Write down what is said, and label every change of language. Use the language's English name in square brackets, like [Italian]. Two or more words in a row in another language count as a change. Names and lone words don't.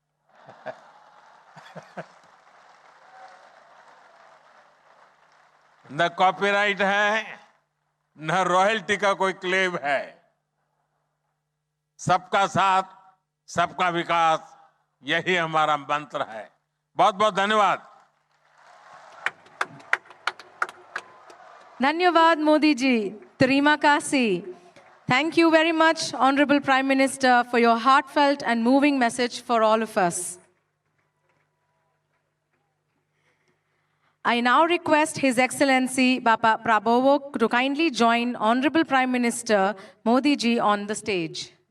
[Hindi] न कॉपीराइट है, न रॉयल्टी का कोई क्लेम है। सबका साथ, सबका विकास, यही हमारा मंत्र है। बहुत बहुत धन्यवाद। Dhanyavad Modi ji. [Indonesian] Terima kasih. [English] Thank you very much, Honorable Prime Minister, for your heartfelt and moving message for all of us. I now request His Excellency Bapa Prabowo to kindly join Honorable Prime Minister Modi ji on the stage.